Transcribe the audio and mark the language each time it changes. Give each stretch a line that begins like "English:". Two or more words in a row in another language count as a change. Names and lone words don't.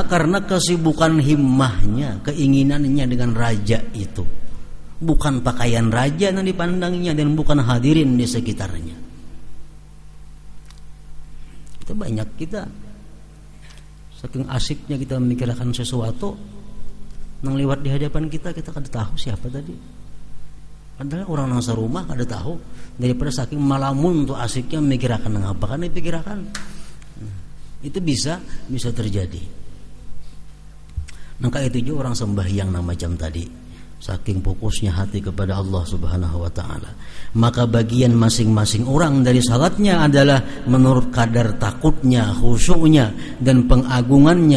Indonesian: Karena kesibukan himmahnya, keinginannya dengan raja itu. Bukan pakaian raja yang dipandangnya dan bukan hadirin di sekitarnya. Itu banyak kita. Saking asiknya kita memikirkan sesuatu,
Banjar: nang lewat di hadapan kita kada tahu siapa tadi. Padahal orang nang serumah kada tahu. Daripada saking malamun tuh asiknya memikirkan nang apa kan dipikirkan.
Indonesian: Itu bisa terjadi. Maka itu juga orang sembahyang nama macam tadi, saking fokusnya hati kepada Allah
Arabic: سبحانه وتعالى,
Indonesian: maka bagian masing-masing orang dari salatnya adalah menurut kadar takutnya, khusyuknya dan pengagungannya.